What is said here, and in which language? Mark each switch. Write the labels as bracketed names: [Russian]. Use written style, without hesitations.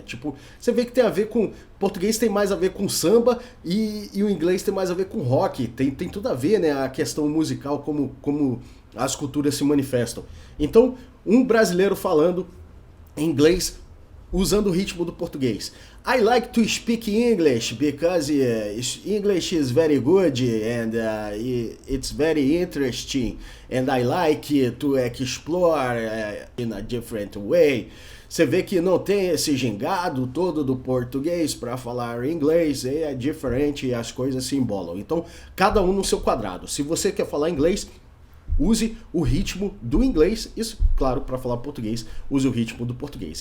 [Portuguese] Tipo, você vê que tem a ver com... Português tem mais a ver com samba e o inglês tem mais a ver com rock. Tem tudo a ver, né? A questão musical, como as culturas se manifestam. Então, um brasileiro falando inglês usando o ritmo do português. [English] I like to speak English because English is very good and it's very interesting and I like to explore in a different way. [Portuguese] Você vê que não tem esse gingado todo do português para falar inglês, é diferente e as coisas se embolam. Então, cada um no seu quadrado. Se você quer falar inglês, use o ritmo do inglês, isso, claro, para falar português, use o ritmo do português.